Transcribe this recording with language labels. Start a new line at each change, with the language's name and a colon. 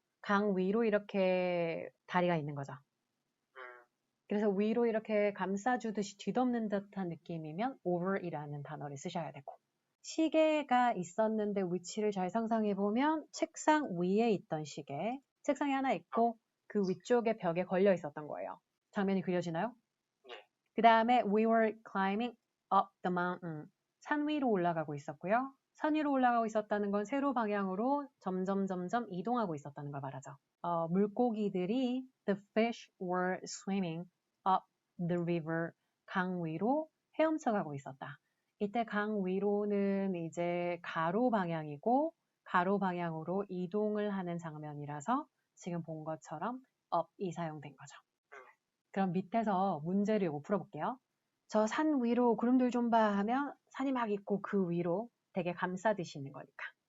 Korean: 강 위로 이렇게 다리가 있는 거죠. 그래서 위로 이렇게 감싸주듯이 뒤덮는 듯한 느낌이면 over이라는 단어를 쓰셔야 되고 시계가 있었는데 위치를 잘 상상해보면 책상 위에 있던 시계 책상이 하나 있고 그 위쪽에 벽에 걸려 있었던 거예요. 장면이 그려지나요? 그 다음에
English: we were climbing up the mountain.
Korean: 산 위로 올라가고 있었고요. 산 위로 올라가고 있었다는 건 세로 방향으로 점점 이동하고 있었다는 걸 말하죠. 물고기들이
English: the fish were swimming up the river.
Korean: 강 위로 헤엄쳐 가고 있었다. 이때 강 위로는 이제 가로 방향이고 가로 방향으로 이동을 하는 장면이라서 지금 본 것처럼 up이 사용된 거죠. 그럼 밑에서 문제를 요거 풀어볼게요. 저 산 위로 구름들 좀 봐 하면 산이 막 있고 그 위로 되게 감싸듯이 있는 거니까.